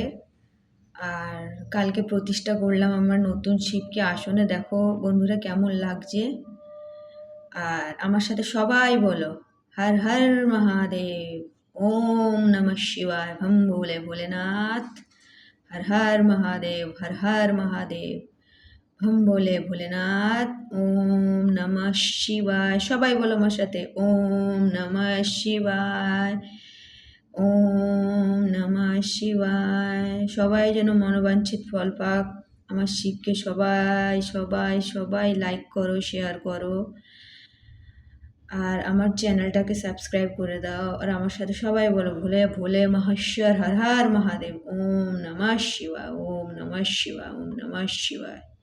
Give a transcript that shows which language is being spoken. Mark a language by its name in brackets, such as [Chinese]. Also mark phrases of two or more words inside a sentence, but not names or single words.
[Bangla] আর কালকে প্রতিষ্ঠা করলাম আমার নতুন শিবকে আসনে। দেখো বন্ধুরা কেমন লাগছে। আর আমার সাথে সবাই বলো, [Hindi] हर हर महादेव, [Sanskrit] ওম নমঃ শিবায়, [Hindi] भम भोले भोलेनाथ, हर हर महादेव, हर हर महादेव, हम बोले भोलेनाथ। [Sanskrit] ओम नमः शिवाय, [Bangla] সবাই বলো আমার সাথে, [Sanskrit] ওম নমঃ শিবায়, ওম নমঃ শিবায়। [Bangla] সবাই যেন মনোবাঞ্ছিত ফল পাক। আমার শিবকে সবাই সবাই সবাই লাইক করো, শেয়ার করো, আর আমার চ্যানেলটাকে সাবস্ক্রাইব করে দাও। আর আমার সাথে সবাই বলো, [Hindi] भोले भोले महेश्वर, हर हर महादेव, [Sanskrit] ওম নমঃ শিবায়, ওম নমঃ শিবায়, ওম নমঃ শিবায়।